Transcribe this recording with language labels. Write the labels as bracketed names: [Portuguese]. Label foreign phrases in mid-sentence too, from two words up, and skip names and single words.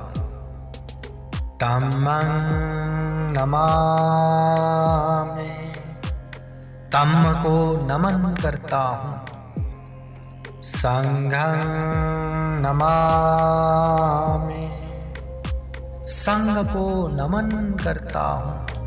[Pali] धम्मं नमामि. [Hindi] तम को नमन करता हूँ, [Pali] संघं नमामि, [Hindi] संघ को नमन करता हूँ।